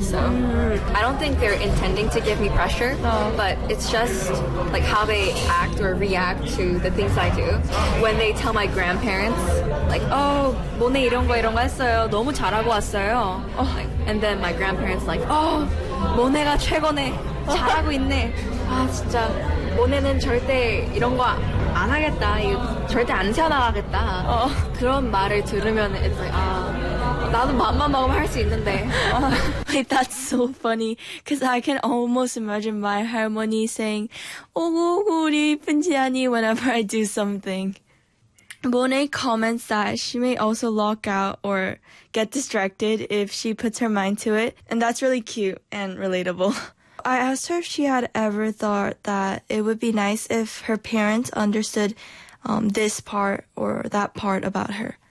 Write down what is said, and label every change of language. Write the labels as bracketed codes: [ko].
[en] So I don't think they're intending to give me pressure, but it's just, like, how they act or react to the things I do. When they tell my grandparents, like, oh, [ko] 모네 이런 거 이런 거 했어요. 너무 잘하고 왔어요. [en] And then my grandparents like, oh, [ko] 모네가 최고네. 잘하고 있네. 아, 진짜. 모네는 절대 이런 거 안 하겠다. 절대 안 튀어나가겠다. 그런 말을 들으면 [en] it's like, [ko] 아, 나도 맘만 먹으면 할 수 있는데. [en] Wait, that's so funny. Because I can almost imagine my harmony saying, [ko] 오구오구 우리 이쁜지하니 [en] whenever I do something. Monet comments that she may also lock out or get distracted if she puts her mind to it. And that's really cute and relatable. I asked her if she had ever thought that it would be nice if her parents understood this part or that part about her.